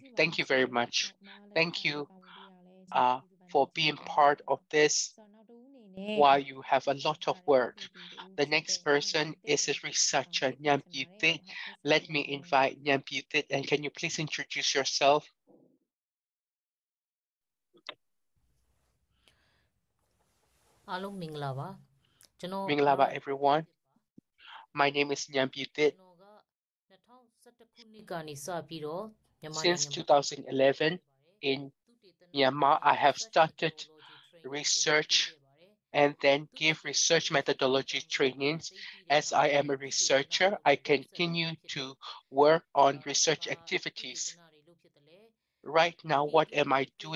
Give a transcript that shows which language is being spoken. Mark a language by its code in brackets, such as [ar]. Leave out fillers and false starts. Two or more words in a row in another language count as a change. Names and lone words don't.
[en] Thank you very much. Thank you uh, for being part of this while you have a lot of work. The next person is a researcher, Nyan Thit. Let me invite Nyan Thit, and can you please introduce yourself? [my] အားလုံးမင်္ဂလာပါကျွန်တော် [en] Minglaba everyone. My name is Nyan Thit. [my] ကျွန်တော်က2011ခုနှစ်ကနေစပြီးတော့မြန်မာနို [en] Since [my] င်ငံမှာ [en] 2011 in Myanmar, I have started research and then give research methodology trainings. As I am a researcher, I continue to work on research activities. Right now, what am I doing?